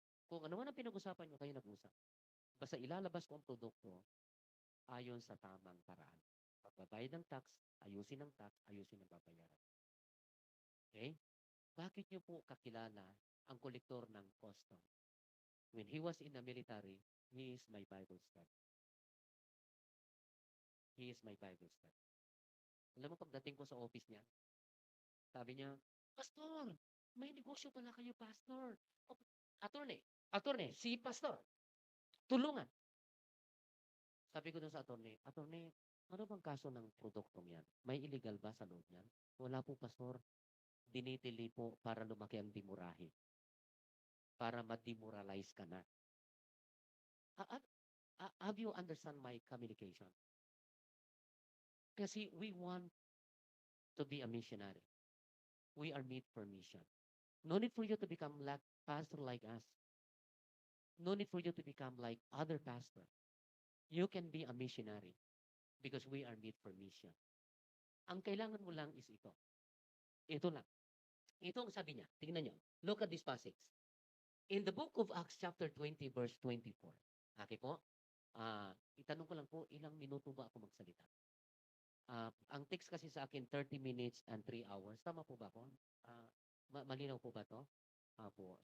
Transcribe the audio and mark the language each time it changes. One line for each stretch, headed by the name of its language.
Filipino: Kung ano man ang pinag-usapan nyo, kayo nag-usap. Basta ilalabas ko ang produkto ayon sa tamang paraan. Pagbabayad ng tax, ayusin ang tax, ayusin ang babayaran. Okay? Bakit nyo po kakilala ang kolektor ng custom?
English: When he was in the military, he is my Bible study. He is my Bible study.
Filipino: Alam mo, pagdating ko sa office niya, sabi niya, Pastor, may negosyo pala kayo, Pastor. O, attorney, si Pastor, tulungan. Sabi ko dun sa attorney, ano bang kaso ng produktong yan? May illegal ba sa loob niyan? Wala po, Pastor. Dinitili po para lumaki ang dimurahe. Para ma-demoralize ka na.
English: Have you understand my communication? Kasi we want to be a missionary. We are made for mission. No need for you to become like pastor like us. No need for you to become like other pastor. You can be a missionary because we are made for mission.
Filipino: Ang kailangan mo lang is ito. Ito lang. Ito ang sabi niya. Tingnan niyo.
English: Look at this passage. In the book of Acts chapter 20 verse 24. Okay po?
Filipino: Itanong ko lang po, ilang minuto ba ako magsalita? Ang text kasi sa akin,
English: 30 minutes and 3 hours.
Filipino: Tama po ba po? Malinaw po ba to? Po.